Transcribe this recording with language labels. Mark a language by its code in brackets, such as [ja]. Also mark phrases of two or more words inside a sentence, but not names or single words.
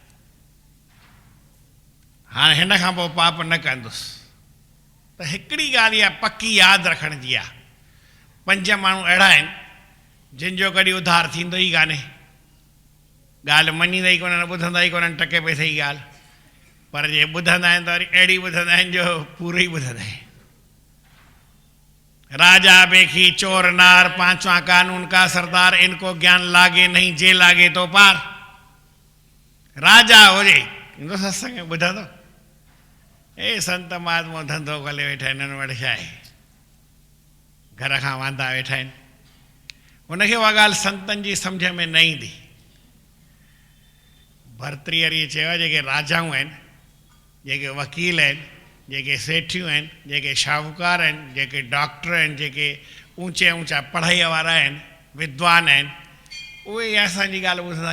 [sd] हाणे हिन खां पोइ पाप न कंदुसि त हिकिड़ी ॻाल्हि इहा पकी यादि रखण जी आहे 5 माण्हू अहिड़ा आहिनि जिन जो कॾहिं उधार थींदो ई कान्हे ॻाल्हि मञींदा ई कोन्हनि ॿुधंदा ई कोन्हनि टके पैसे जी ॻाल्हि पर जे ॿुधंदा आहिनि त वरी अहिड़ी ॿुधंदा आहिनि जो पूरो ई ॿुधंदा आहिनि [hi] राजा बेखी चोर नार 5वां कानून का सरदार इनको ज्ञान लागे नहीं जे लागे तो पार [sd] राजा हुजे ईंदो सत्संग में ॿुधंदो ए संत महात्मा धंधो खोले वेठा आहिनि हिननि वटि छा आहे घर खां वांदा वेठा आहिनि हुनखे उहा ॻाल्हि संतनि जी सम्झ में न ईंदी भर्तृहरिअ चयो जेके राजाऊं आहिनि जेके वकील आहिनि जेके सेठियूं आहिनि जेके शाहूकार आहिनि जेके डॉक्टर आहिनि जेके ऊंचे ऊंचा पढ़ाईअ वारा आहिनि विद्वान आहिनि उहे असांजी ॻाल्हि ॿुधंदा